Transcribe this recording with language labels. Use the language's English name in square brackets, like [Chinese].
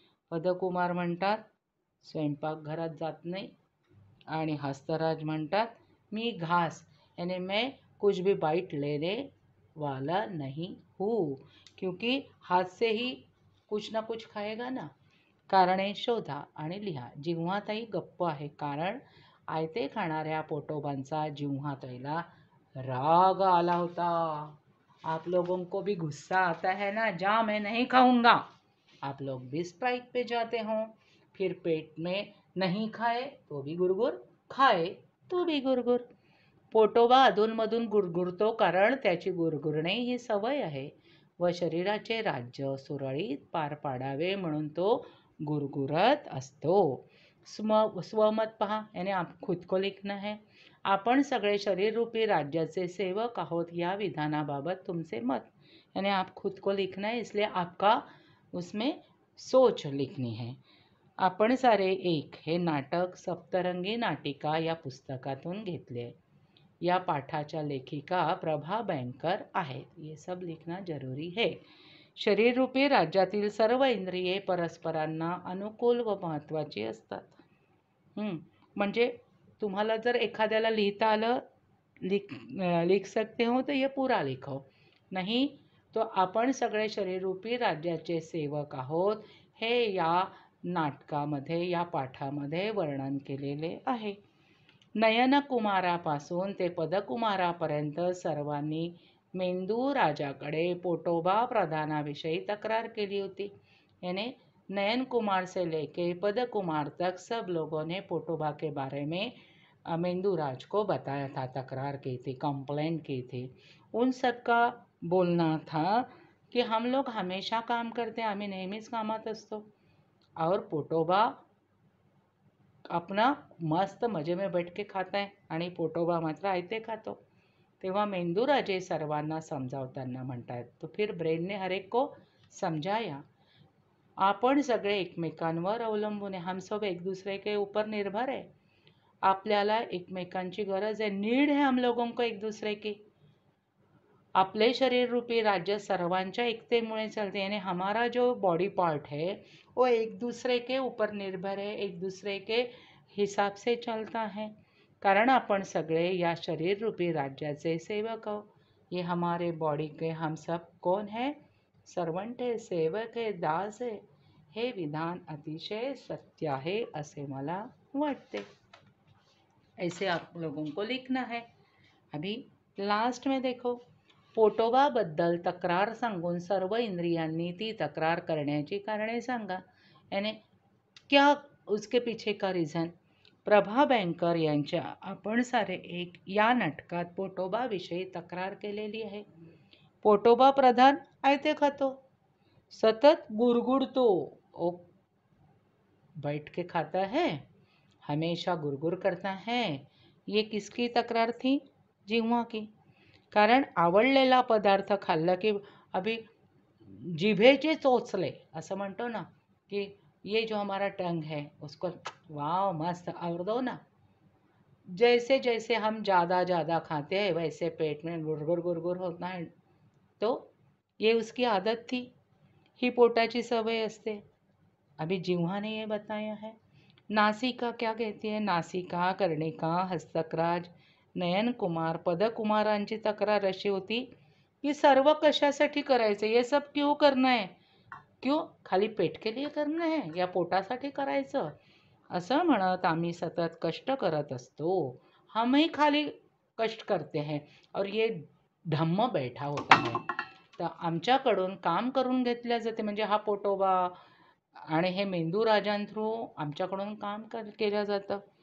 [Marathi] पदकुमार म्हणतात स्वयंपाकघरात जात नाही, आणि हस्तराज म्हणतात मी घास [Hindi] यानी मैं कुछ भी बाइट लेने वाला नहीं हूँ, क्योंकि हाथ से ही कुछ ना कुछ खाएगा ना. [Marathi] कारणे शोधा आणि लिहा. जिव्हाताई गप्प आहे, कारण आयते खाणाऱ्या पोटोबांचा जिव्हाताईला राग आला होता. [Hindi] आप लोगों को भी गुस्सा आता है ना? जा मैं नहीं खाऊंगा. आप लोग भी स्ट्राइक पे जाते हो, फिर पेट में नहीं खाए तो भी गुरगुर, खाए तो भी गुरगुर. [Marathi] पोटोबा अधूनमधून गुरगुरतो कारण त्याची गुरगुरणे ही सवय आहे व शरीराचे राज्य सुरळीत पार पाडावे म्हणून तो गुरगुरत असतो. स्वमत पहा, [Hindi] यानी आप खुद को लिखना है. [Marathi] आपण सगळे शरीररूपी राज्याचे सेवक आहोत या विधानाबाबत तुमचे मत, [Hindi] यानी आप खुद को लिखना है, इसलिए आपका उसमें सोच लिखनी है. [Marathi] आपण सारे एक हे नाटक सप्तरंगी नाटिका या पुस्तकातून घेतले. या पाठाच्या लेखिका प्रभा बैंकर आहेत. [Hindi] ये सब लिखना जरूरी है. [Marathi] शरीर रूपी राज्यातील सर्व इंद्रिये परस्परांना अनुकूल व महत्त्वाची असतात. म्हणजे तुम्हाला जर एखाद्याला लिहिता आलं, [Hindi] लिख सकते हो तो ये पूरा लिखो, नहीं तो [Marathi] आपण सगळे शरीररूपी राज्याचे सेवक आहोत हे या नाटकामध्ये, या पाठामध्ये वर्णन केलेले आहे. नयनकुमारापासून ते पदकुमारापर्यंत सर्वांनी मेंदू राजाकडे पोटोबा प्रधानाविषयी तक्रार केली होती. [Hindi] यानी नयन कुमार से लेके पद कुमार तक सब लोगों ने पोटोबा के बारे में मेंदू राज को बताया था, तकरार की थी, कंप्लेंट की थी. उन सब का बोलना था कि हम लोग हमेशा काम करते हैं, [Marathi] आम्ही नेहमीच कामात असतो, [Hindi] और पोटोबा अपना मस्त मजे में बैठ के खाता है [Marathi] आणि पोटोबा मात्र आयते खातो. तेव्हा मेंदूराजे सर्वांना समजावताना म्हणतात, [Hindi] तो फिर ब्रेन ने हर एक को समझाया [Marathi] आपण सगळे एकमेकांवर अवलंबून आहे. [Hindi] हम सब एक दूसरे के ऊपर निर्भर है. [Marathi] आपल्याला एकमेकांची गरज आहे. [Hindi] नीड है हम लोगों को एक दूसरे की. [Marathi] आपले शरीर रूपी राज्य सर्वांच्या एकतेमुळे चलते. [Hindi] यानी हमारा जो बॉडी पार्ट है वो एक दूसरे के ऊपर निर्भर है, एक दूसरे के हिसाब से चलता है. [Marathi] कारण आपण सगळे या शरीर रूपी राज्याचे सेवक आहोत. [Hindi] ये हमारे बॉडी के हम सब कौन है? सर्वंट है, सेवक है, दास है. [Marathi] हे विधान अतिशय सत्य आहे असे मला वाटते. [Hindi] ऐसे आप लोगों को लिखना है. अभी लास्ट में देखो, [Marathi] पोटोबाबद्दल तक्रार सांगून सर्व इंद्रियांनी ती तक्रार करण्याची कारणे सांगा. [Hindi] याने क्या उसके पीछे का रिझन. [Marathi] प्रभा बँकर यांच्या आपण सारे एक या नाटकात पोटोबाविषयी तक्रार केलेली आहे. पोटोबा प्रधान आयते खातो, सतत गुरगुरतो. [Hindi] ओ बैठ के खाता है, हमेशा गुरगुर करता है. ये किसकी तक्रार थी? जिह्वा की. [Marathi] कारण आवडलेला पदार्थ खाल्ला की अभी जिभेचे चोचले असं म्हणतो ना, की [Hindi] ये जो हमारा टंग है उसको वाह मस्त और दो ना. जैसे जैसे हम ज़्यादा खाते हैं वैसे पेट में गुरगुर गुरगुर होता है. तो ये उसकी आदत थी. [Marathi] ही पोटाची सवय असते. [Hindi] अभी जिह्वा ने ये बताया है. [Marathi] नासिका क्या कहती है? नासिका, कर्णिका, हस्तकराज, नयन कुमार, पदकुमारांची तक्रार अशी होती की सर्व कशासाठी करायचं, [Hindi] ये सब क्यों करना है, [Marathi] क्यों खाली पेट के लिए करना है या पोटासाठी करायचं असं म्हणत आम्ही सतत कष्ट करत असतो. [Hindi] हमही खाली कष्ट करते हैं और ये धम्म बैठा होता है. [Marathi] तर आमच्याकडून काम करून घेतल्या जाते. म्हणजे हा पोटोबा आणि हे मेंदू राजां थ्रू आमच्याकडून काम केलं जातं.